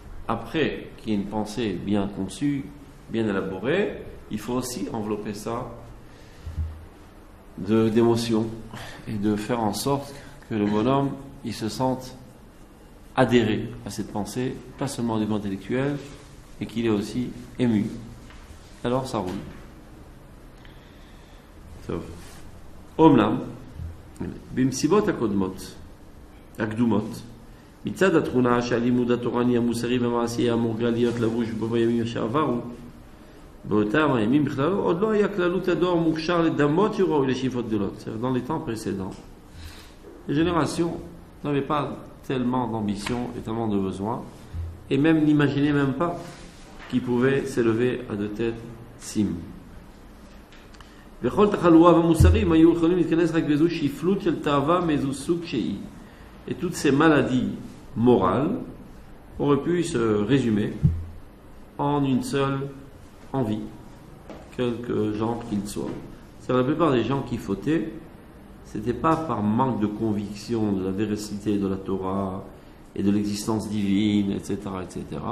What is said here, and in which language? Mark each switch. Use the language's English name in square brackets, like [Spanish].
[French] Après qu'il y ait une pensée bien conçue, bien élaborée, il faut aussi envelopper ça d'émotions et de faire en sorte que le bonhomme il se sente adhérer à cette pensée, pas seulement au niveau intellectuel, et qu'il est aussi ému. Alors ça roule. [Hebrew] אומנם, במסיבות הקודמות, הקדומות, מצד התכונה שהלימוד התורני המוסרי והמעשי אמור להיות לבוש בו בימים שעברו, באותם הימים בכלל עוד לא היה כללות הדור מוכשר לדמות שראוי לשאיפות גדולות. [French] Dans les temps précédents, les générations n'avaient pas tellement d'ambition et tellement de besoins, et même n'imaginaient même pas qu'ils pouvaient s'élever à de telles cimes. [Hebrew] וכל תחלואה במוסרים היו יכולים להתכנס רק באיזו שפלות של תאווה מאיזו סוג שהיא. [French] Et toutes ces maladies morales auraient pu se résumer en une seule envie, quelque genre qu'il soit. C'est la plupart des gens qui fautaient, c'était pas par manque de conviction de la véracité de la Torah et de l'existence divine, etc., etc.